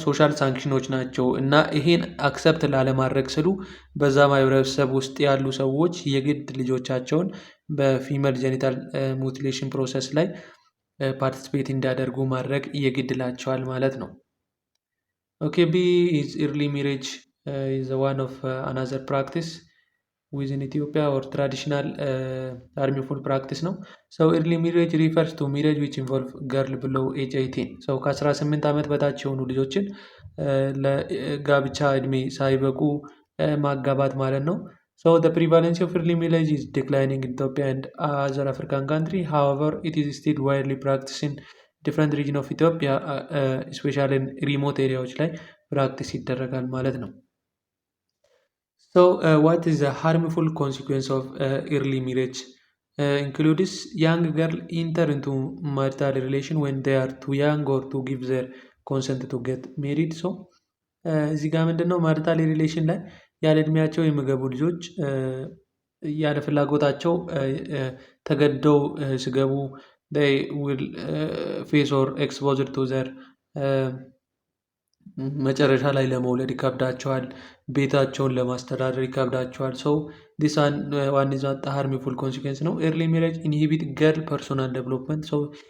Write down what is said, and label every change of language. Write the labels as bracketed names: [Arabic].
[Amharic] ሶሻል ሳንክሽኖች ናቸው እና ይሄን አክሰፕት ላለማድረግ ስሉ በዛ ማህበረሰብ ውስጥ ያሉ ሰዎች የግድ ልጆቻቸውን በፊሜል ጀኒታል ሙቲሌሽን ፕሮሰስ ላይ ፓርቲስፔት እንዲያደርጉ ማድረግ የግድላቸዋል ማለት ነው። [English] ኦኬ ቢ ኢዝ ኤርሊ ሜሬጅ ኢዝ ዋን ኦፍ አናዘር ፕራክቲስ within Ethiopia or traditional harmful practice ነው። So early marriage refers to marriage which involve girl below age 18. So [Amharic] ከ18 ዓመት በታች የሆኑ ልጆችን ለጋብቻ እድሜ ሳይበቁ ማጋባት ማለት ነው። [English] So the prevalence of early marriage is declining in Ethiopia and other African country. However, it is still widely practiced in different region of Ethiopia, especially in remote areas [Amharic] ላይ ፕራክቲስ ይደረጋል ማለት ነው። [English] So what is the harmful consequence of early marriage? Includes young girl enter into marital relation when they are too young or to give their consent to get married. [Amharic] So እዚህ ጋር ምንድነው ማሪታል ሪሌሽን ላይ ያለ እድሜያቸው የሚገቡ ልጆች ያለ ፍላጎታቸው ተገደው ሲገቡ [English] they will face or exposed to their [Amharic] መጨረሻ ላይ ለመውለድ ይከብዳቸዋል፣ ቤታቸውን ለማስተዳደር ይከብዳቸዋል። [English] ሰው ዲስ ዋን ኢዝ ናት ሃርምፉል ኮንሲኩዌንስ [Amharic] ነው። [English] ኤርሊ ሜሬጅ ኢንሂቢት ገርል ፐርሶናል ዴቨሎፕመንት፣ [Amharic] ሰው